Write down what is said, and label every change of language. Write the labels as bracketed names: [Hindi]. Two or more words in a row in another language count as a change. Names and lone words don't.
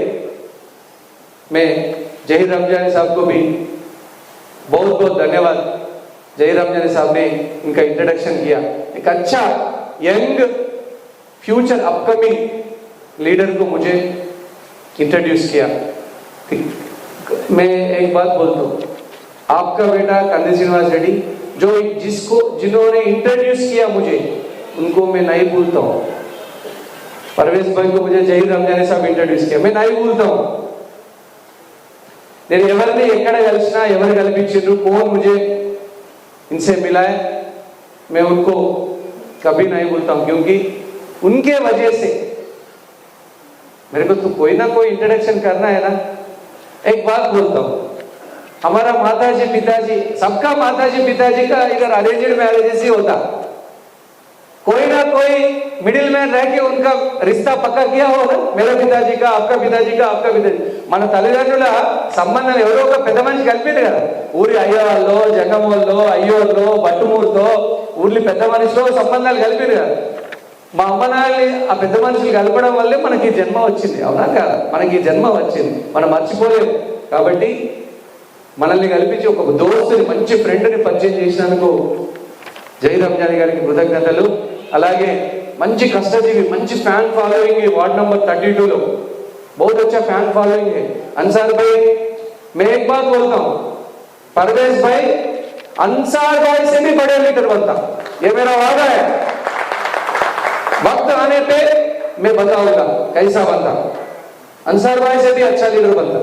[Hindi] मैं जहीर रमजानी साहब को भी बहुत बहुत धन्यवाद, जहीर रमजानी साहब ने इनका इंट्रोडक्शन किया, एक अच्छा [English] young future upcoming leader [Hindi] को मुझे इंट्रोड्यूस किया। मैं एक बात बोलता हूँ, आपका बेटा कंदी श्रीनिवास रेड्डी जो जिन्होंने इंट्रोड्यूस किया मुझे, उनको मैं नहीं भूलता हूँ। परवेज भाई को मुझे जहीर रमजानी साहब इंट्रोड्यूस किया, मैं नहीं भूलता हूँ। [Telugu] నేను ఎవరిని ఎక్కడ కలిసినా ఎవరు కల్పించారు, [Hindi] कौन मुझे इनसे मिला है, मैं उनको कभी नहीं भूलता हूँ, क्योंकि उनके वजह से मेरे को तो कोई ना कोई इंट्रोडक्शन करना है ना। एक बात बोलता हूँ, हमारा माताजी पिताजी, सबका माताजी पिताजी का इधर [English] arranged marriages [Hindi] ही होता, कोई ना कोई [English] middle man [Hindi] रह के उनका रिश्ता पक्का किया हो ना, मेरा पिताजी का आपका पिताजी का आपका पिताजी, [Telugu] మన తల్లిదండ్రుల సంబంధాలు ఎవరో ఒక పెద్ద మనిషి కలిపింది కదా, ఊరి అయ్యవాళ్ళు జంగమోళ్ళు అయ్యోళ్ళు బట్టుమూరుతో ఊర్లి పెద్ద మనిషిలో సంబంధాలు కలిపింది కదా. మా అమ్మ నాన్నని ఆ పెద్ద మనుషులు కలపడం వల్లే మనకి ఈ జన్మ వచ్చింది, అవునా కాదా? మనకి ఈ జన్మ వచ్చింది, మనం మర్చిపోలేము. కాబట్టి మనల్ని కల్పించి ఒక దోస్తుని మంచి ఫ్రెండ్ని పరిచయం చేసినందుకు జై రంజాన్ గారికి కృతజ్ఞతలు. అలాగే మంచి కష్టజీవి, మంచి [English] fan following ward number [Hindi] 32 లో बहुत अच्छा [English] fan following [Hindi] है. अंसार भाई, मैं एक बात बोलता हूँ, परवेज भाई अंसार भाई से भी बड़े लीडर बनता, ये मेरा वादा है. वक्त आने पे मैं बताऊंगा कैसा बनता, अंसार भाई से भी अच्छा लीडर बनता.